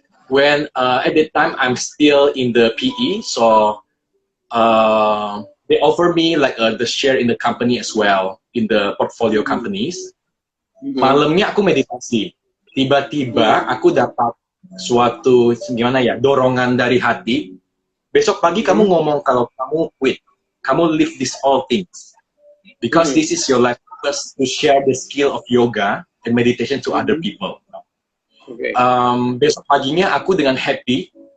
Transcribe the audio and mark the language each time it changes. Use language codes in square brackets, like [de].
[en] When at that time I'm still in the PE, so they offer me like the share in the company as well, in the portfolio companies. [id] Malamnya aku meditasi, tiba-tiba aku dapat suatu gimana ya, dorongan dari hati. Besok pagi kamu ngomong kalau kamu [en] quit, kamu leave these all things, because this is your life purpose to share the skill of yoga and meditation to other people. Okay. [id] Besok paginya aku dengan happy.